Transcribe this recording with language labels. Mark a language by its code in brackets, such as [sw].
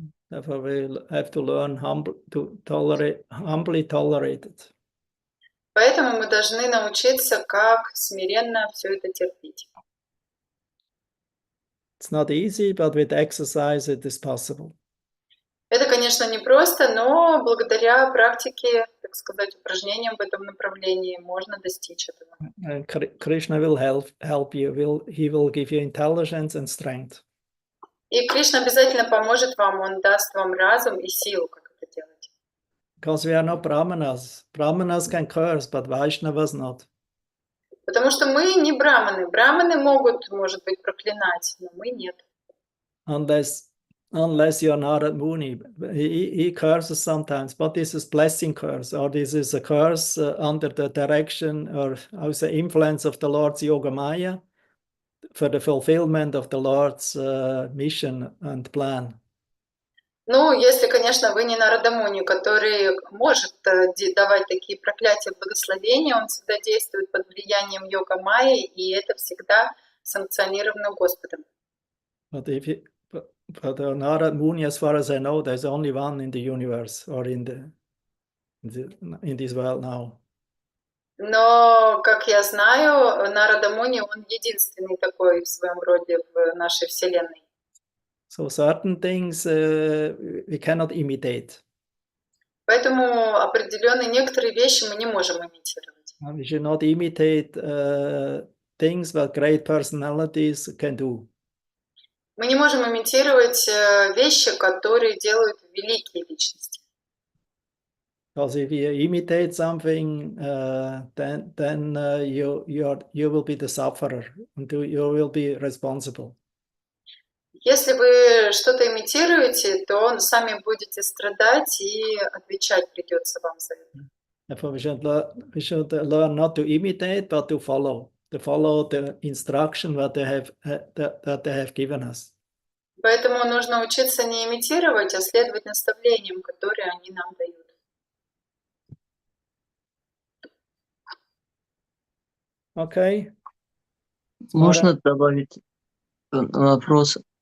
[en] Therefore, we'll have to learn humbly tolerate it. [ru] Поэтому мы должны научиться, как смиренно все это терпеть. [en] It's not easy, but with exercise it is possible. [ru] Это, конечно, непросто, но благодаря практике, так сказать, упражнениям в этом направлении можно достичь этого. [en] And Krishna will help you. He will give you intelligence and strength. [ru] И Кришна обязательно поможет вам, Он даст вам разум и силу, как это делать. [en] Because we are not brahmanas. Brahmanas can curse, but Vaishnavas not. [ru] Потому что мы не браманы. Браманы могут, может быть, проклинать, но мы нет. [en] Unless you are Narad Muni. He curses sometimes, but this is blessing curse, or this is a curse under the direction or I would say influence of the Lord's Yoga Maya for the fulfillment of the Lord's mission and plan. [ru] Ну, если, конечно, вы не Нарадамуни, который может давать такие проклятия, благословения, он всегда действует под влиянием йога майи, и это всегда санкционировано Господом. [en] But Narad Muni, as far as I know, there's only one in the universe or in this world now. [ru] Но, как я знаю, Нарадамуни, он единственный такой в своем роде в нашей Вселенной. [en] So certain things we cannot imitate. [ru] Поэтому определенные некоторые вещи мы не можем имитировать. [en] We should not imitate things that great personalities can do. [ru] Мы не можем имитировать вещи, которые делают великие личности. [en] Because if you imitate something, then you will be the sufferer, and you will be responsible. [ru] Если вы что-то имитируете, то сами будете страдать и отвечать придется вам за это. [en] Therefore, we should learn not to imitate, but to follow the instruction that they have given us. [ru] Поэтому нужно учиться не имитировать, а следовать наставлениям, которые они нам дают. [en] Okay. [ru] Можно добавить вопрос?